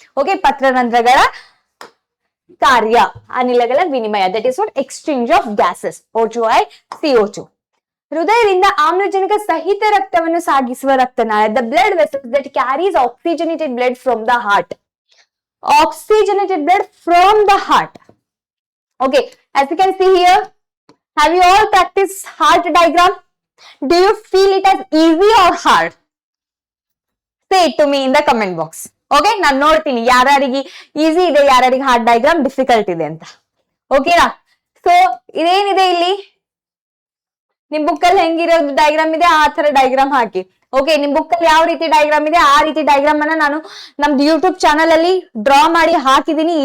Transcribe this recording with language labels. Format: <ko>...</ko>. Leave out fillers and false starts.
<kn>Okay, ಪತ್ರರಂಧ್ರಗಳ ಕಾರ್ಯ ಅನಿಲಗಳ ವಿನಿಮಯ,</kn> <en>that is what exchange of gases,</en> <kn>O2 CO2. ಹೃದಯದಿಂದ ಆಮ್ಲಜನಕ ಸಹಿತ ರಕ್ತವನ್ನು ಸಾಗಿಸುವ ರಕ್ತನಾಳ,</kn> <en>The blood vessels that carries oxygenated blood from the heart. Oxygenated blood from the heart. Okay, as you can see here, have you all practiced heart diagram? Do you feel it as easy or hard? Say it to me in the comment box.</en> <kn>Okay, ನಾನು ನೋಡ್ತೀನಿ ಯಾರಿಗೆ easy ಇದೆ, ಯಾರಿಗೆ heart diagram difficult ಇದೆ ಅಂತ. ಓಕೆನಾ? So ಇದೇನಿದೆ ಇಲ್ಲಿ, ನಿಮ್ ಬುಕ್ಕಲ್ಲಿ ಹೆಂಗಿರೋದು ಡಯಾಗ್ರಾಮ್ ಇದೆ ಆ ತರ ಡಯಾಗ್ರಾಮ್ ಹಾಕಿ. ಓಕೆ, ನಿಮ್ ಬುಕ್ಕಲ್ಲಿ ಯಾವ ರೀತಿ ಡಯಾಗ್ರಾಮ್ ಇದೆ ಆ ರೀತಿ ಡಯಾಗ್ರಾಮ್ ಅನ್ನ ನಾನು ನಮ್ದು ಯೂಟ್ಯೂಬ್ ಚಾನಲ್ ಅಲ್ಲಿ ಡ್ರಾ ಮಾಡಿ ಹಾಕಿದೀನಿ.</kn>